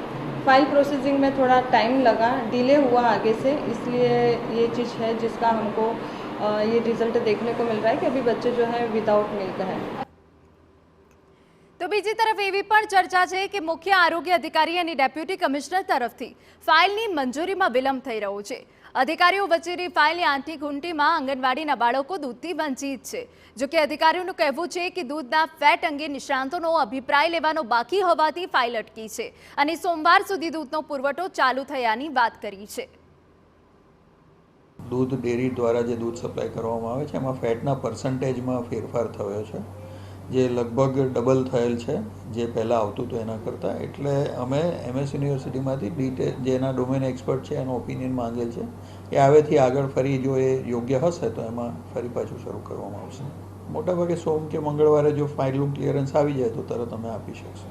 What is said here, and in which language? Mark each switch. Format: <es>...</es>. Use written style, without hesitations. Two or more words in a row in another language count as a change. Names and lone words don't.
<en>file processing</en> <hi>में थोड़ा टाइम लगा, डिले हुआ आगे से, इसलिए ये चीज़ है जिसका हमको ये रिजल्ट देखने को मिल रहा है कि अभी बच्चे जो है</hi> <en>without milk</en> <hi>है।</hi> <gu>તો બીજી તરફ એવી પણ ચર્ચા હૈ કિ મુખ્ય આરોગ્ય અધિકારી ઔર</gu> <en>deputy commissioner</en> <gu>તરફથી ફાઇલની મંજૂરીમાં વિલંબ થઈ રહ્યો છે। અધિકારીઓ વચ્ચેની ફાઇલની આંટી ઘૂંટીમાં આંગણવાડીના બાળકો દૂધથી વંચિત છે। જો કિ અધિકારીઓનું કહેવું છે કિ દૂધના ફેટ અંગે નિષ્ણાંતોનો અભિપ્રાય લેવાનો બાકી હોવાથી ફાઇલ અટકી છે અને સોમવાર સુધી દૂધનો પુરવઠો ચાલુ થયાની વાત કરી છે। દૂધ ડેરી દ્વારા જે દૂધ સપ્લાય કરવામાં આવે છે એમાં ફેટના પર્સન્ટેજમાં ફેરફાર થયો છે, જે લગભગ ડબલ थયેલ છે જે પહેલાં આવતું હતું એના કરતાં। એટલે અમે MS યુનિવર્સિટીમાંથી જેના</gu> <en>domain expert</en> <gu>છે એનો ઓપિનિયન માંગેલ છે કે હવેથી આગળ ફરી જો એ યોગ્ય હશે તો એમાં ફરી પાછું શરૂ કરવામાં આવશે। મોટાભાગે સોમ કે મંગળવારે જો ફાઇલનું ક્લિયરન્સ આવી જાય તો તરત અમે આપી શકશું।</gu>